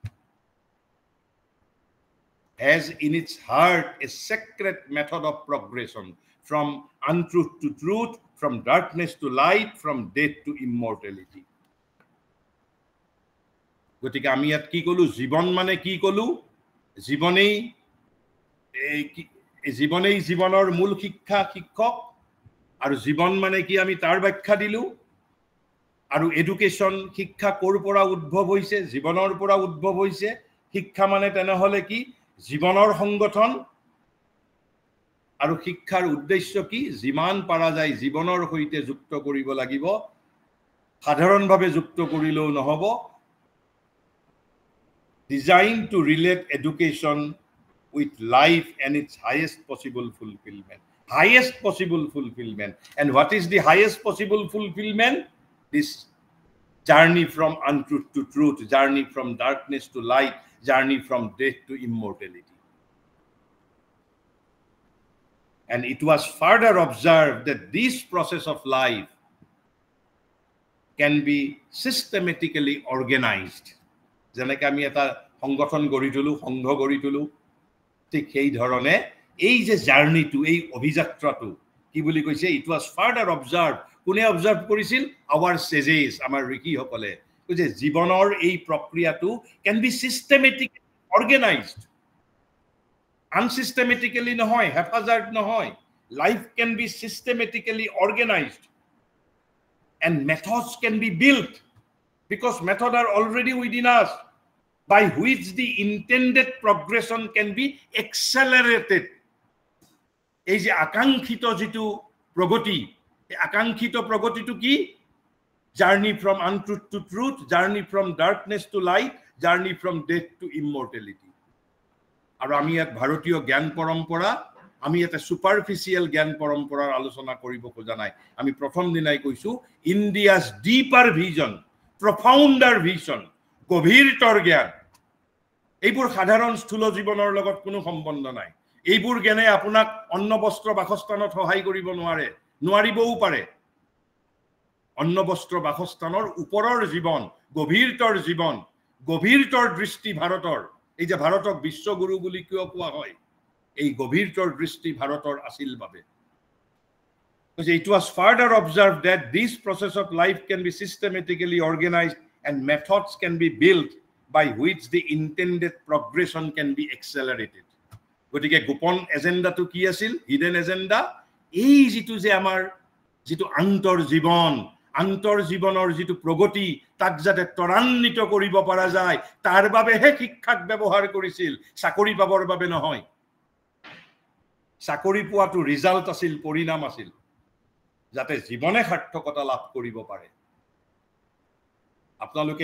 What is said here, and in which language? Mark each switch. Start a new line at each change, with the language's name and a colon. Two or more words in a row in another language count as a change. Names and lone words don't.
English: has in its heart a secret method of progression from untruth to truth from darkness to light from death to immortality
Assamese: গতিকে আমি ইয়াত কি কলো জীৱন মানে কি কলো জীৱনেই জীৱনৰ মূল শিক্ষক আৰু জীৱন মানে কি আমি তাৰ ব্যাখ্যা দিলো আৰু এডুকেশ্যন শিক্ষা ক'ৰ পৰা উদ্ভৱ হৈছে জীৱনৰ পৰা উদ্ভৱ হৈছে শিক্ষা মানে তেনেহলে কি জীৱনৰ সংগঠন আৰু শিক্ষাৰ উদ্দেশ্য কি যিমান পাৰা যায় জীৱনৰ সৈতে যুক্ত কৰিব লাগিব সাধাৰণভাৱে যুক্ত কৰিলেও নহব
English: designed to relate education with life and its highest possible fulfillment. And what is the highest possible fulfillment? This journey from untruth to truth, journey from darkness to light, journey from death to immortality. And it was further observed that this process of life can be systematically organized.
Assamese: যেনেকৈ আমি এটা সংগঠন গঢ়ি তুলো সংঘ গঢ়ি তুলো ঠিক সেই ধৰণে এই যে জাৰ্নিটো এই অভিযাত্ৰাটো কি বুলি কৈছে
English: it was further observe
Assamese: কোনে অবজাৰ্ভ কৰিছিল
English: our sages
Assamese: আমাৰ ঋষিসকলে যে জীৱনৰ এই প্ৰক্ৰিয়াটো
English: can be systematic organized
Assamese: আনসিস্টেমেটিক্যালি নহয় হেফাজাৰ্ড নহয়
English: life can be systematically organized and methods can be built because methods are already within us by which the intended progression can be accelerated.
Assamese: এই যে আকাঙ্ক্ষিত যেটো প্ৰগতি এই আকাঙ্ক্ষিত প্ৰগতিটো কি
English: journey from untruth to truth, journey from darkness to light, journey from death to immortality.
Assamese: আৰু আমি এক ভাৰতীয় জ্ঞান পৰম্পৰা আমি এটা সুপাৰফিশিয়াল জ্ঞান পৰম্পৰাৰ আলোচনা কৰিব খোজা নাই আমি প্ৰথম দিনাই কৈছো
English: India's deeper vision profounder vision
Assamese: গভীৰতৰ জ্ঞান এইবোৰ সাধাৰণ স্থূল জীৱনৰ লগত কোনো সম্বন্ধ নাই এইবোৰ জ্ঞানে আপোনাক অন্ন বস্ত্ৰ বাসস্থানত সহায় কৰিব নোৱাৰিবও পাৰে অন্ন বস্ত্ৰ বাসস্থানৰ ওপৰৰ জীৱন গভীৰতৰ দৃষ্টি ভাৰতৰ এই যে ভাৰতক বিশ্বগুৰু বুলি কিয় কোৱা হয় এই গভীৰতৰ দৃষ্টি ভাৰতৰ আছিল বাবে
English: it was further observed that this process of life can be systematically organized and methods can be built by which the intended progression can be accelerated
Assamese: গতিকে গোপন এজেন্ডাটো কি আছিল
English: hidden agenda
Assamese: এই যেটো যে আমাৰ যেটো আন্তৰ্জীৱনৰ যেটো প্ৰগতি তাক যাতে ত্বৰান্বিত কৰিব পৰা যায় তাৰ বাবেহে শিক্ষাক ব্যৱহাৰ কৰিছিল চাকৰি পাবৰ বাবে নহয় চাকৰি পোৱাটো ৰিজাল্ট আছিল পৰিণাম আছিল যাতে জীৱনে সাৰ্থকতা লাভ কৰিব পাৰে আপোনালোকে